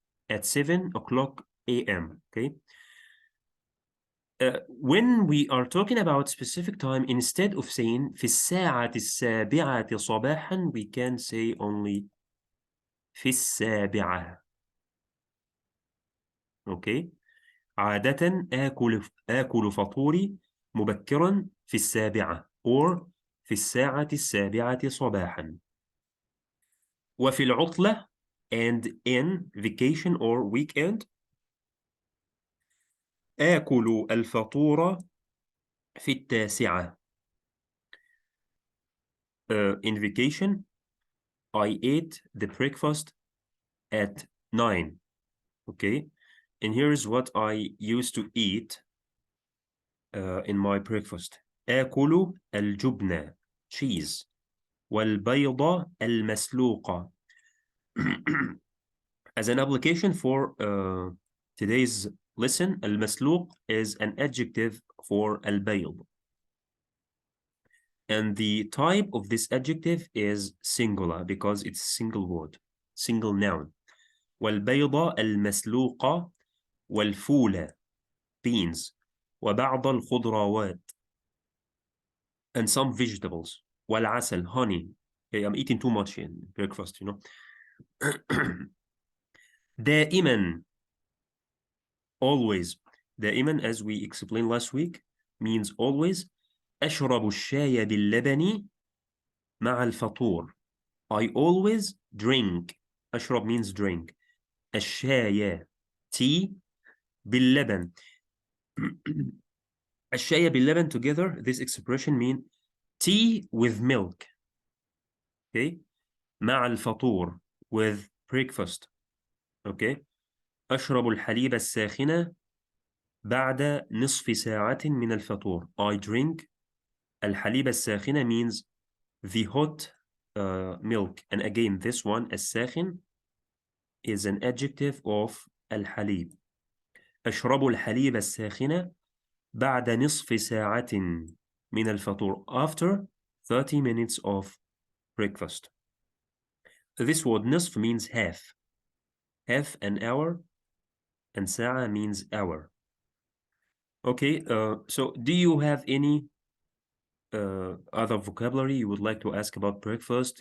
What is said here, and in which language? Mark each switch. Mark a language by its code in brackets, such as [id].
[en] At 7 o'clock a.m. Okay. When we are talking about specific time, instead of saying [ar] في الساعة 7 صباحا, [en] we can say only [ar] في السابعة. [en] Okay. [ar] عادة آكل فطوري مبكرا في السابعة, or في الساعة 7 صباحا. وفي العطلة, [en] and in vacation or weekend, [ar] آكل الفطور في 9. [en] In vacation, I ate the breakfast at 9. Okay. And here's what I used to eat in my breakfast. [ar] آكل الجبنة, cheese. والبيضة المسلوقة. [en] As an application for today's lesson, المسلوق is an adjective for البيض. And the type of this adjective is singular because it's single word, single noun. [ar] والبيضة المسلوقة والفول beans وبعض الخضروات [en] and some vegetables [ar] والعسل honey. [en] Okay, I'm eating too much in breakfast, you know. دائما, always. دائما, as we explained last week, means always. [ar] أشرب الشاي باللبن مع الفطور. [en] I always drink. أشرب means drink. [ar] الشاي, tea, باللبن. الشاي باللبن [en] together, this expression mean tea with milk. Okay. [ar] مع الفطور, [en] with breakfast. Okay. [ar] أشرب الحليب الساخن بعد نصف ساعة من الفطور. [en] I drink [ar] الحليب الساخن [en] means the hot milk. And again, this one, الساخن, is an adjective of الحليب. [ar] أشرب الحليب الساخن بعد نصف ساعة من الفطور. [en] After 30 minutes of breakfast. This word نصف means half. Half an hour, and ساعة means hour. Okay, so do you have any other vocabulary you would like to ask about breakfast?